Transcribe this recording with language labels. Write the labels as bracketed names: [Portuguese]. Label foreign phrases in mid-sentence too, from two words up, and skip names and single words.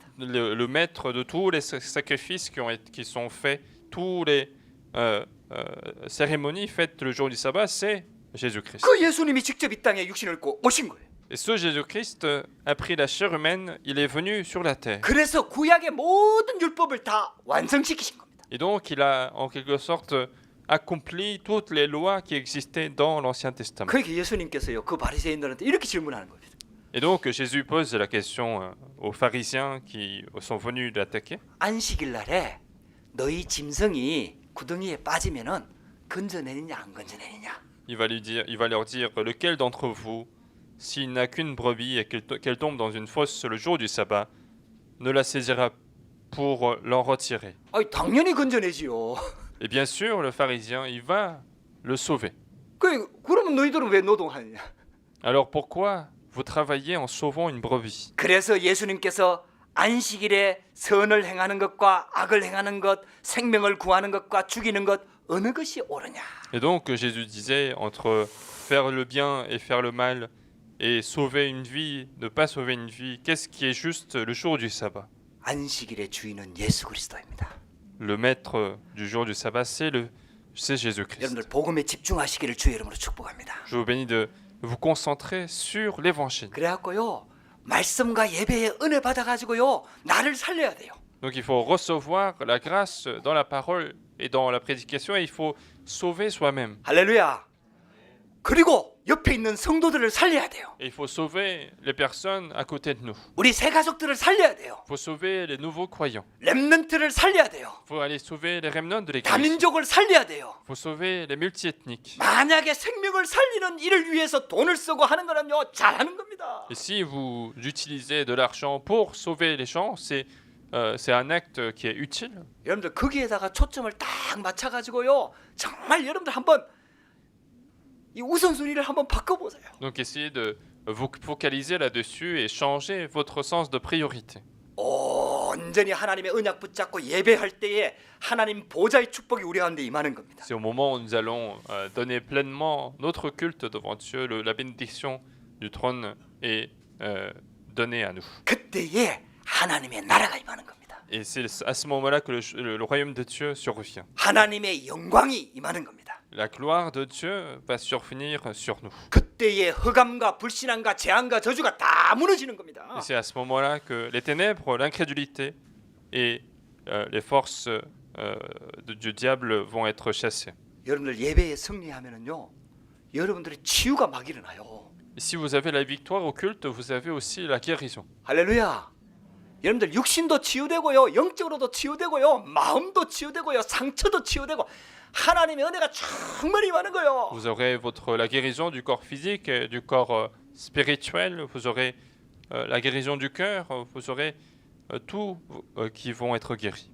[French] Le maître de tous les sacrifices qui sont faits, tous les cérémonies faites le jour du sabbat, c'est Jésus-Christ. [Korean] 그 예수님이 직접 이 땅에 육신을 입고 오신 거예요. [French] Et ce Jésus-Christ a pris la chair humaine, il est venu sur la terre. [Korean] 그래서 구약의 모든 율법을 다 완성시키신 겁니다. [French] Et donc il a en quelque sorte accompli toutes les lois qui existaient dans l'Ancien Testament. [Korean] 그러니까 예수님께서요 그 바리새인들한테 이렇게 질문하는 겁니다. [French] Et donc Jésus pose la question aux pharisiens qui sont venus l'attaquer. [Korean] 안식일 날에 너희 짐승이 구덩이에 빠지면은 건져내느냐 안 건져내느냐. [French] Il va leur dire lequel d'entre vous, s'il n'a qu'une brebis et qu'elle tombe dans une fosse le jour du sabbat, ne la saisira pour l'en retirer. [Korean] 아니 당연히 건져내지요. [French] Et bien sûr, le pharisien, il va le sauver. [Korean] 그러면 너희들은 왜 노동하느냐? [French] Alors pourquoi vous travaillez en sauvant une brebis? [Korean] 그래서 예수님께서 안식일에 선을 행하는 것과 악을 행하는 것, 생명을 구하는 것과 죽이는 것 어느 것이 옳으냐? [French] Et donc Jésus disait entre faire le bien et faire le mal et sauver une vie, ne pas sauver une vie, qu'est-ce qui est juste le jour du sabbat? [Korean] 안식일의 주인은 예수 그리스도입니다. [French] Le maître du jour du sabbat, c'est Jésus-Christ. [Korean] 여러분들 복음에 집중하시기를 주의 이름으로 축복합니다. [French] Je vous bénis de vous concentrer sur l'évangile. [Korean] 그래갖고요 말씀과 예배에 은혜 받아가지고요 나를 살려야 돼요. [French] Donc il faut recevoir la grâce dans la parole et dans la prédication et il faut sauver soi-même. [Korean] 할렐루야. 그리고 옆에 있는 성도들을 살려야 돼요. [French] Et il faut sauver les personnes à côté de nous. [Korean] 우리 새 가족들을 살려야 돼요. [French] Il faut sauver les nouveaux croyants. [Korean] 렘넌트를 살려야 돼요. [French] Il faut aller sauver les remnants de l'Église. [Korean] 다민족을 살려야 돼요. [French] Il faut sauver les multiethniques. [Korean] 만약에 생명을 살리는 일을 위해서 돈을 쓰고 하는 거는요 잘하는 겁니다. [French] Et si vous utilisez de l'argent pour sauver les gens, c'est un acte qui est utile. [Korean] 여러분들 거기에다가 초점을 딱 맞춰가지고요 정말 여러분들 한번 이 우선순위를 한번 바꿔보세요. [French] Donc essayez de vous focaliser là-dessus et changer votre sens de priorité. [Korean] 온전히 하나님의 언약 붙잡고 예배할 때에 하나님 보좌의 축복이 우리 가운데 임하는 겁니다. [French] C'est au moment où nous allons donner pleinement notre culte devant Dieu, la bénédiction du trône est donnée à nous. [Korean] 그때에 하나님의 나라가 임하는 겁니다. [French] Et c'est à ce moment-là que le royaume de Dieu survient. [Korean] 하나님의 영광이 임하는 겁니다. [French] La gloire de Dieu va survenir sur nous. [Korean] 그때에 흑암과 불신앙과 재앙과 저주가 다 무너지는 겁니다. [French] Et c'est à ce moment-là que les ténèbres, l'incrédulité et les forces du diable vont être chassées. [Korean] 여러분들 예배에 승리하면은요, 여러분들의 치유가 막 일어나요. [French] Et si vous avez la victoire au culte, vous avez aussi la guérison. [Korean] 할렐루야. 여러분들 육신도 치유되고요, 영적으로도 치유되고요, 마음도 치유되고요, 상처도 치유되고 하나님의 은혜가 충만히 많은 거예요. [French] Vous aurez la guérison du corps physique, du corps spirituel, vous aurez la guérison du cœur, vous aurez tous qui vont être guéris.